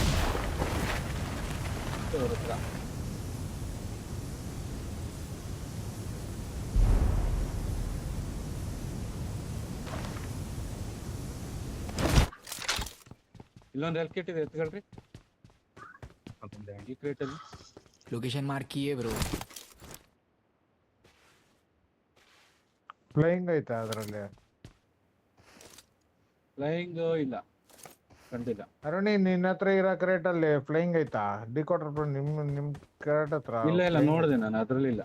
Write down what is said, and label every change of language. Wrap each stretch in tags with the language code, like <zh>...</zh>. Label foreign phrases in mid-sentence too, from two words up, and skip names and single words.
<kn>ಅವ್ರ ಹತ್ರ ಇಲ್ಲೊಂದು ಹೆಲ್ತ್ ಕಿಟ್ ಇದೆ, ಎತ್ಕೊಳ್ರಿ. ಈ ಕ್ರೇಟ್ ಅಲ್ಲಿ</kn> <hi>लोकेशन मार्क किए ब्रो.</hi> <kn>ಫ್ಲೈಯಿಂಗ್ ಐತಾ ಅದ್ರಲ್ಲಿ? ಫ್ಲೈಯಿಂಗ್ ಇಲ್ಲ, ಕಂಡಿಲ್ಲ. ಅರುಣಿ ನಿನ್ನ ಹತ್ರ ಇರೋ ಕ್ರೇಟ್ ಅಲ್ಲಿ ಫ್ಲೈಯಿಂಗ್ ಐತಾ? ಡಿಕೋಡರ್ ನಿಮ್ ಕ್ರೇಟ್ ಹತ್ರ ಇಲ್ಲ ನೋಡಿದೆ ನಾನು, ಅದ್ರಲ್ಲಿ ಇಲ್ಲ.</kn>